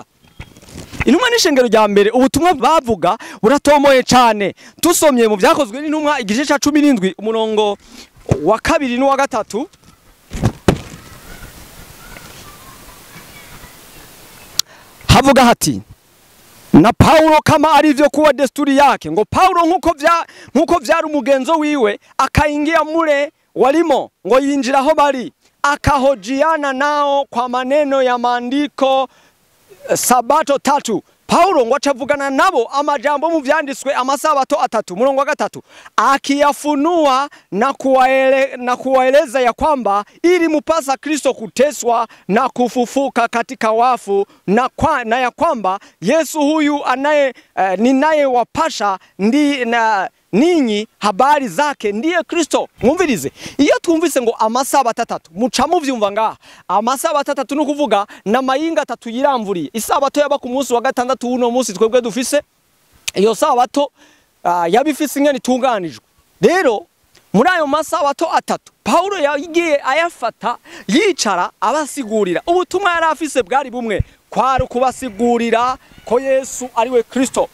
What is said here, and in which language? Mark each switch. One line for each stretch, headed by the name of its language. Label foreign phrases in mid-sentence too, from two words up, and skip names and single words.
Rundi: Intumwa n'ishengero rya mbere ubutumwa bavuga buratomoye cyane. Tusomye mu byakozwe n'intumwa igice ca 17 umurongo wa 2 n'uwa 3 havuga hati na Paulo
Swahili: kama alivyo kuwa desturi yake.
Rundi: Ngo Paulo nkuko vyari umugenzo wiwe
Swahili: akaingia mure walimo,
Rundi: ngo yinjira aho bari akahojiana
Swahili: nao kwa maneno ya maandiko Sabato 3 Paulo
Rundi: ngo acavugana nabo amajambo mu vyanditswe amasabato 3
Swahili: murongo wa 3 akiyafunua na kuwaeleza ya kwamba ili mupasa Kristo kuteswa na kufufuka katika wafu na ya kwamba Yesu huyu ninayewapasha ninyi habari zake ndiye Kristo.
Rundi: Mwumvirize, iyo twumvise ngo amasabato 3 muca muvyumva ngaha amasabato 3 no kuvuga na mayinga 3 yiramvuriye. Isabato yaba ku munsi wa gatandatu uno munsi twebwe dufise iyo sabato yabifise ingene itunganijwe. Rero muri ayo masabato 3 Paulo yagiye ayafata yicara abasigurira ubutumwa yari afise bwari bumwe kwari kubasigurira ko Yesu ari we Kristo.